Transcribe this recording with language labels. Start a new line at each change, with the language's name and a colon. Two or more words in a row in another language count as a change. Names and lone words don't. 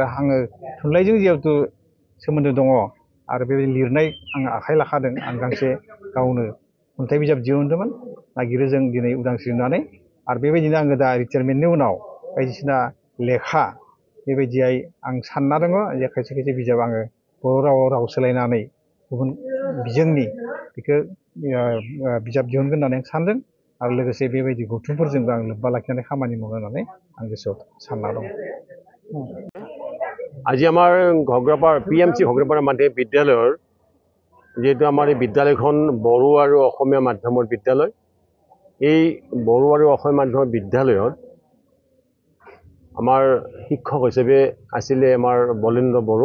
Bodo: आङो थुनलाइजों जिहेथु सोमोन्दो दङ आरो बेबायदि लिरनाय आं आखाइ लाखादों आं गांसे गावनो खन्थाइ बिजाब दिहुनदोंमोन नागिरो जों दिनै उदांस्रि होननानै आरो बेबायदिनो आङो दा रिटायारमेन्टनि उनाव बायदिसिना लेखा बेबायदियै आं सानना दङ जे खायसे खायसे बिजाब आङो बर' रावाव राव सोलायनानै गुबुन बिजोंनि बेखौ बिजाब दिहुनगोन होननानै आं सानदों आरो लोगोसे बेबायदि गौथुमफोरजोंबो आं लोब्बा लाखिनानै खामानि मावनो होननानै आं गोसोआव सानना दं।
Assamese: আজি আমাৰ ঘগ্ৰাপাৰ PMC ঘগ্ৰাপাৰ মাধ্যমিক বিদ্যালয়ৰ যেহেতু আমাৰ এই বিদ্যালয়খন বড়ো আৰু অসমীয়া মাধ্যমৰ বিদ্যালয়, এই বড়ো আৰু অসমীয়া মাধ্যমৰ বিদ্যালয়ত আমাৰ শিক্ষক হিচাপে আছিলে আমাৰ বলেন্দ্ৰ বড়ো।